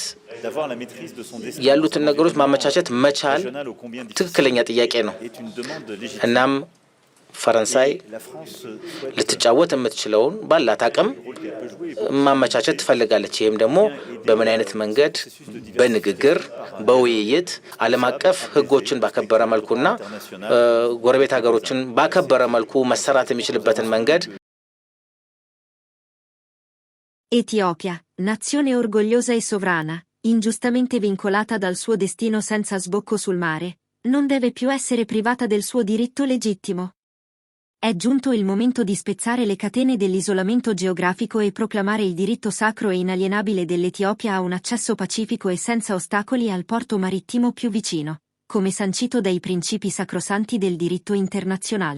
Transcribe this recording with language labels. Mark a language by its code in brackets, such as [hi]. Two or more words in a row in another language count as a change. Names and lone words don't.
[am] ያሉትን ነገሮች ማመቻቸት መቻል ትክክለኛ ጥያቄ ነው። እናም ፈረንሳይ ልትጫወት የምትችለውን ባላት አቅም ማመቻቸት ትፈልጋለች። ይህም ደግሞ በምን አይነት መንገድ በንግግር በውይይት ዓለም አቀፍ ሕጎችን ባከበረ መልኩና ጎረቤት ሀገሮችን ባከበረ መልኩ መሰራት የሚችልበትን መንገድ [it] Etiopia, nazione orgogliosa e sovrana, ingiustamente vincolata dal suo destino senza sbocco sul mare, non deve più essere privata del suo diritto legittimo. È giunto il momento di spezzare le catene dell'isolamento geografico e proclamare il diritto sacro e inalienabile dell'Etiopia a un accesso pacifico e senza ostacoli al porto marittimo più vicino, come sancito dai principi sacrosanti del diritto internazionale.